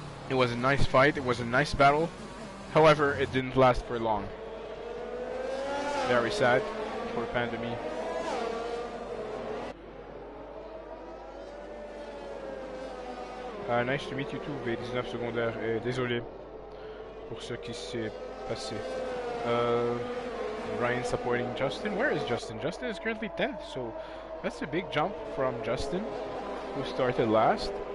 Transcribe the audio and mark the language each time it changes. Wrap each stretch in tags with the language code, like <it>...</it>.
<en>It was a nice fight. It was a nice battle. However, it didn't last for long. Very sad for Pandemi. Nice to meet you too, V19 secondaire.</en> <fr>Désolé pour ce qui s'est passé.</fr> <en>Ryan supporting Justin. Where is Justin? Justin is currently 10th, so that's a big jump from Justin, who started last.</en>